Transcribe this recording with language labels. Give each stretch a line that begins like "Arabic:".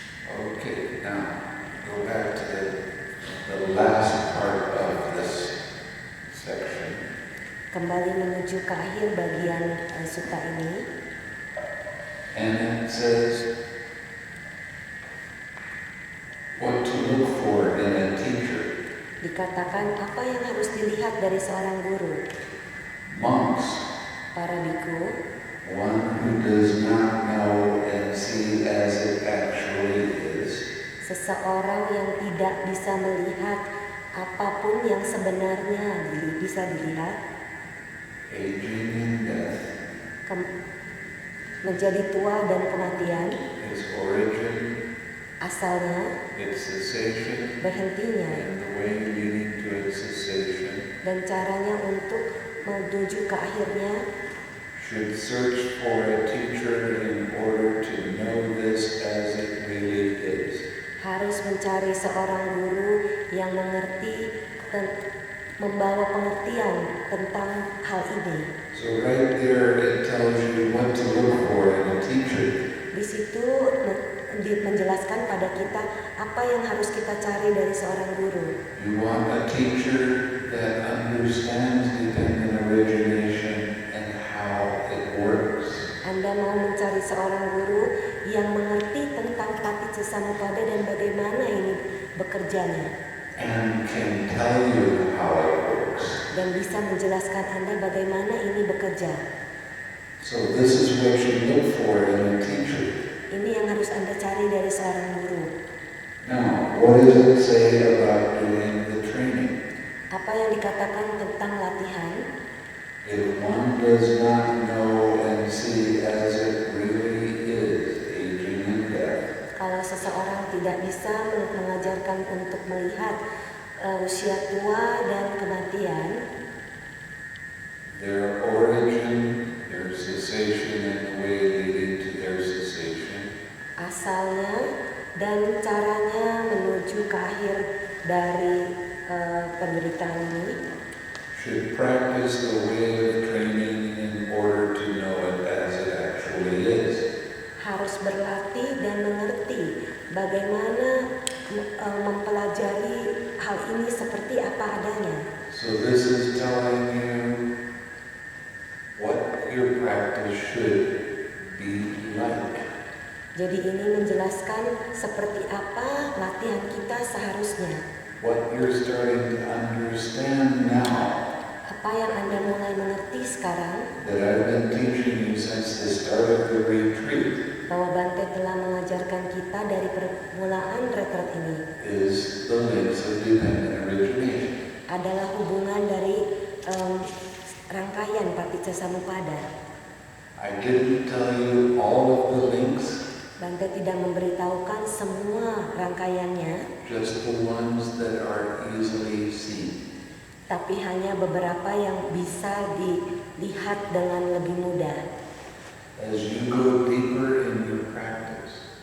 English: Okay, now go back to the last part of this section.
Indonesian: Kembali menuju ke akhir bagian sutta ini,
English: And it says what to look for in a teacher.
Indonesian: dikatakan apa yang harus dilihat dari seorang guru.
English: Monks,
Indonesian: Para biku,
English: one who does not know and see as it actually is,
Indonesian: seseorang yang tidak bisa melihat apapun yang sebenarnya bisa dilihat,
English: aging and death,
Indonesian: menjadi tua dan kematian,
English: its origin,
Indonesian: Asalnya,
English: its cessation,
Indonesian: berhentinya,
English: and the way leading to its cessation,
Indonesian: dan caranya untuk menuju ke akhirnya,
English: should search for a teacher in order to know this as it really is.
Indonesian: harus mencari seorang guru yang mengerti dan membawa pengertian tentang hal ini.
English: So right there it tells you what to look for in a teacher.
Indonesian: Di situ menjelaskan pada kita apa yang harus kita cari dari seorang guru.
English: You want a teacher that understands dependent origination and how it works.
Indonesian: Anda mau mencari seorang guru yang mengerti tentang Paticcasamuppada dan bagaimana ini bekerjanya,
English: And can tell you how it works.
Indonesian: dan bisa menjelaskan Anda bagaimana ini bekerja.
English: So this is what you look for in a teacher.
Indonesian: Ini yang harus Anda cari dari seorang guru.
English: Now, what does it say about doing the training?
Indonesian: Apa yang dikatakan tentang latihan?
English: If one does not know and see as it really is, aging and death,
Indonesian: Kalau seseorang tidak bisa mengajarkan untuk melihat usia tua dan kematian,
English: their origin, their cessation, and the way leading to their cessation,
Indonesian: asalnya dan caranya menuju ke akhir dari penderitaan ini,
English: should practice the way of training in order to know it as it actually is.
Indonesian: harus berlatih dan mengerti bagaimana mempelajari hal ini seperti apa adanya.
English: So this is telling you what your practice should be like.
Indonesian: Jadi ini menjelaskan seperti apa latihan kita seharusnya.
English: What you're starting to understand now
Indonesian: Apa yang Anda mulai mengerti sekarang,
English: that I've been teaching you since the start of the retreat
Indonesian: bahwa Bante telah mengajarkan kita dari permulaan retret ini,
English: is the links of dependent origination.
Indonesian: adalah hubungan dari rangkaian Paticcasamuppada.
English: I didn't tell you all of the links,
Indonesian: Bante tidak memberitahukan semua rangkaiannya,
English: just the ones that are easily seen.
Indonesian: tapi hanya beberapa yang bisa dilihat dengan lebih mudah.
English: As you go deeper in your practice,